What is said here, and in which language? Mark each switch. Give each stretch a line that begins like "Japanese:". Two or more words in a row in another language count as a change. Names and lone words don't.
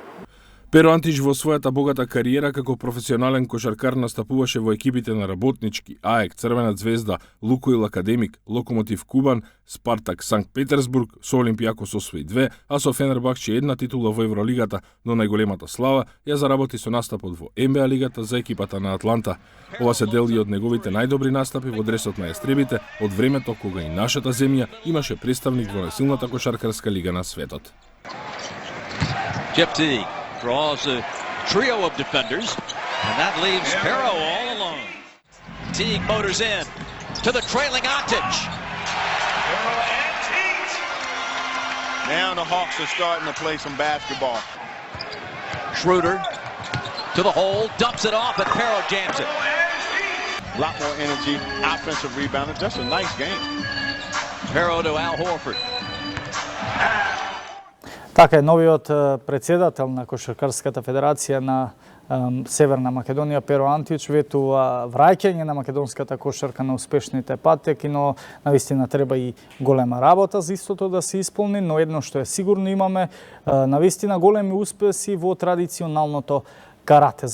Macedonian: Pero Антич во својата богата кариера како професионален кошаркар настапуваше во екипите на Работнички, АЕК, Црвена звезда, Лукоил Академик, Локомотив Кубан, Спартак Санкт Петерсбург, со Олимпијакос освои 2, а со Фенербахче една титула во Евролигата, но најголемата слава ја заработи со настапот во НБА лигата за екипата на Атланта. Ова се дели од неговите најдобри настапи во дресот на естребите од времето кога и нашата земја имаше представник во најсилната кошаркарска лига на светот.
English: Draws a trio of defenders, and that leaves Pero all alone. Teague motors in to the trailing Antic. Now the Hawks are starting to play some basketball. Schroeder to the hole, dumps it off, and Pero jams it. A lot more energy, offensive rebounding. Just a nice game. Pero to Al Horford.
Macedonian: Така е, новиот председател на Кошаркарската федерација на Северна Македонија, Pero Антич, ветува враќање на македонската кошарка на успешните патеки, но навистина треба и голема работа за истото да се исполни, но едно што е сигурно имаме навистина големи успеси во традиционалното карате.